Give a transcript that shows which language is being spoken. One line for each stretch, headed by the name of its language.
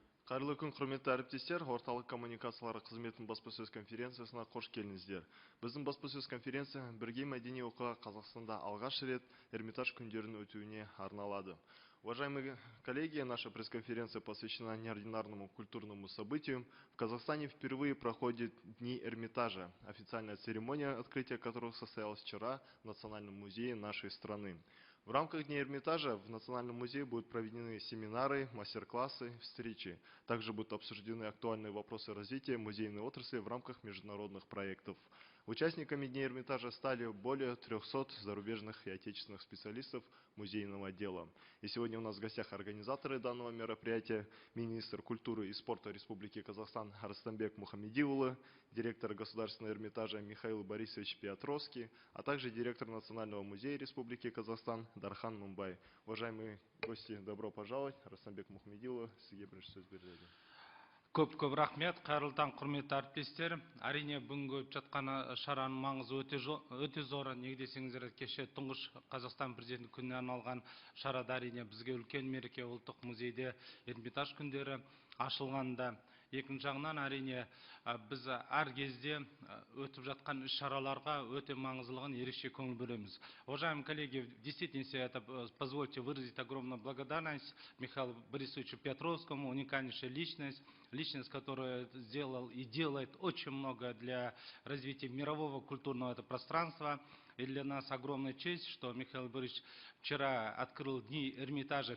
Kazakh: Қайырлы күн, құрметті әріптестер, орталық коммуникациялары қызметінің баспасөз конференциясына қош келдіңіздер. Біздің баспасөз конференция бірге мәдени оқиға Қазақстанда алғаш рет Эрмитаж күндерінің өтуіне арналады.
Russian: Уважаемые коллеги, наша пресс-конференция посвящена неординарному культурному событию. В Казахстане впервые проходит Дни Эрмитажа, официальная церемония открытия которых состоялась вчера в Национальном музее нашей страны. В рамках Дня Эрмитажа в Национальном музее будут проведены семинары, мастер-классы, встречи. Также будут обсуждены актуальные вопросы развития музейной отрасли в рамках международных проектов. Участниками Дня Эрмитажа стали более 300 зарубежных и отечественных специалистов музейного дела. И сегодня у нас в гостях организаторы данного мероприятия, министр культуры и спорта Республики Казахстан Арыстанбек Мухамедиулы, директор Государственного Эрмитажа Михаил Борисович Петровский, а также директор Национального музея Республики Казахстан Дархан Мумбай. Уважаемые гости, добро пожаловать.
Kazakh: Арыстанбек Мухамедиулы, сізге бірінші сөз беріледі. Көп рахмет, қайырлы таң, құрметті әріптестер. Әрине бүгінгі өтіп жатқан шараның маңызы өте зор. Неге десеңіздер, кеше тұңғыш Қазақстан президенті күніне арналған шарада әрине бізге үлкен мереке, ұлттық музейде Эрмитаж күндері ашылғанда. Екінші жағынан әрине біз әр кезде өтіп жатқан іс-шараларға өте маңыздылығын ерекше көңіл бөлеміз.
Russian: Уважаемые коллеги, в действительности это позвольте выразить огромную благодарность Михаилу Борисовичу Петровскому, уникальнейшая личность, которая сделал и делает очень много для развития мирового культурного пространства. И для нас огромная честь, что Михаил Борисович вчера открыл Дни Эрмитажа.